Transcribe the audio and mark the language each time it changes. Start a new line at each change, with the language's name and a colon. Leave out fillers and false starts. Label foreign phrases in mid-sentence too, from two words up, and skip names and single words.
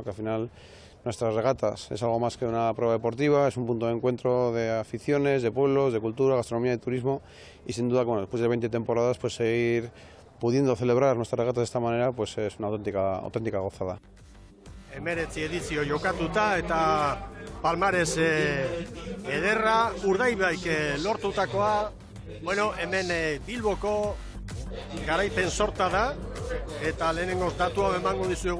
Spanish: Que al final nuestras regatas es algo más que una prueba deportiva, es un punto de encuentro de aficiones, de pueblos, de cultura, gastronomía y turismo, y sin duda, bueno, después de 20 temporadas, pues seguir pudiendo celebrar nuestras regatas de esta manera, pues es una auténtica gozada.
Basque: 19 edizio jokatuta eta palmares ederra Urdaibaik lortutakoa. Bueno, hemen Bilboko garaipen sorta da eta lehenengo datua emango dizuegu.